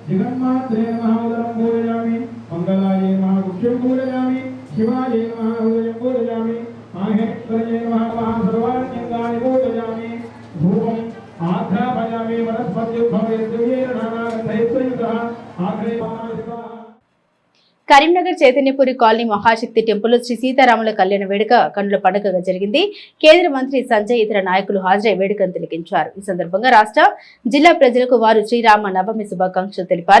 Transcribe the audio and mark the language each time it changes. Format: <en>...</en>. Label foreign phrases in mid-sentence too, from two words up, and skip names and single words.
<sa>जगन्मात्रे नमः उदरं पूजयामि मंगलाय नमः गुप्तं पूजयामि शिवाय नमः हृदयं पूजयामि माहेश्वराय नमः सर्वाण्यङ्गानि पूजयामि धूपम् आघ्रापयामि वनस्पत्युद्भवेद्दिव्यैर्नानागन्धैस्वयुतः आघ्रेयमानः।</sa> <te>కరీంనగర్ చైతన్యపురి కాలనీ మహాశక్తి టెంపుల్ శ్రీ సీతారాముల కళ్యాణ వేడుక కన్నుల పండుగగా జరిగింది. కేంద్ర మంత్రి సంజయ్ ఇతర నాయకులు హాజరై వేడుకను తిలకించారు. ఈ సందర్భంగా రాష్ట్ర జిల్లా ప్రజలకు వారు శ్రీరామ నవమి శుభాకాంక్షలు తెలిపారు.</te>